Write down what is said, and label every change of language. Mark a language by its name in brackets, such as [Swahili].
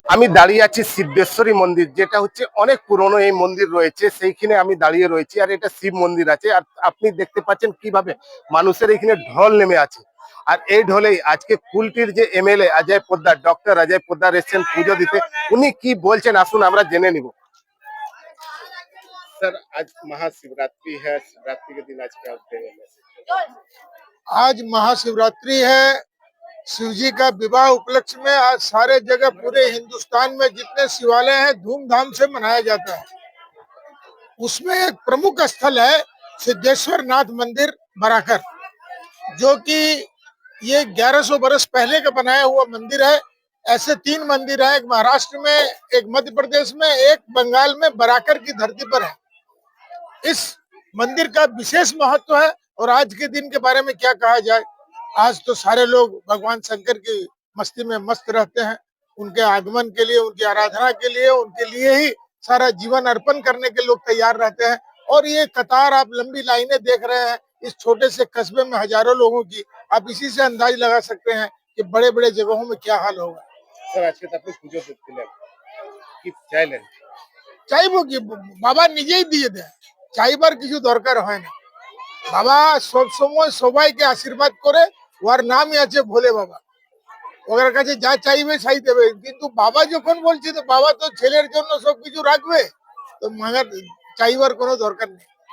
[Bangla] আমি দাঁড়িয়ে আছি সিদ্ধেশ্বরী মন্দির, যেটা হচ্ছে অনেক পুরনো এই মন্দির রয়েছে, সেইখানে আমি দাঁড়িয়ে রয়েছি। আর এটা শিব মন্দির আছে, আর আপনি দেখতে পাচ্ছেন কিভাবে মানুষের এখানে ঢল নেমে আছে। আর এই ঢলেই আজকে কুলটির যে এমএলএ অজয় পোদ্দার, ডক্টর অজয় পোদ্দার এসেছেন পুজো দিতে। উনি কি বলছেন আসুন আমরা জেনে নিব। [Hindi] सर, आज महाशिवरात्रि है, शिवरात्रि के दिन आज क्या देंगे मैसेज? आज महाशिवरात्रि है। शिव जी का विवाह उपलक्ष्य में आज सारे जगह पूरे हिंदुस्तान में जितने शिवालय हैं धूमधाम से मनाया जाता है। उसमें एक प्रमुख स्थल है सिद्धेश्वर नाथ मंदिर बराकर, जो कि ये 1100 बरस पहले का बनाया हुआ मंदिर है। ऐसे 3 मंदिर हैं, एक महाराष्ट्र में, एक मध्य प्रदेश में, एक बंगाल में बराकर की धरती पर है। इस मंदिर का विशेष महत्व है। और आज के दिन के बारे में क्या कहा जाए, आज तो सारे लोग भगवान शंकर की मस्ती में मस्त रहते हैं। उनके आगमन के लिए, उनकी आराधना के लिए, उनके लिए ही सारा जीवन अर्पण करने के लोग तैयार रहते हैं। और ये कतार, आप लंबी लाइनें देख रहे हैं इस छोटे से कस्बे में हजारों लोगों की। आप इसी से अंदाज लगा सकते हैं कि बड़े बड़े जगहों में क्या हाल होगा। सर, आज के तक [Bangla] পুজো দিলেন, কি চাইলেন? চাইবো কি, বাবা নিজেই দিয়ে দেয়, চাইবার কিছু দরকার হয় না। বাবা সব সময় সবাইকে আশীর্বাদ করে, ওর নামই আছে ভোলে বাবা। ওর কাছে যা চাইবে চাই দেবে। কিন্তু বাবা যখন বলছে, তো বাবা তো ছেলের জন্য সবকিছু রাখবে, তো মাগার চাইবার কোনো দরকার নেই।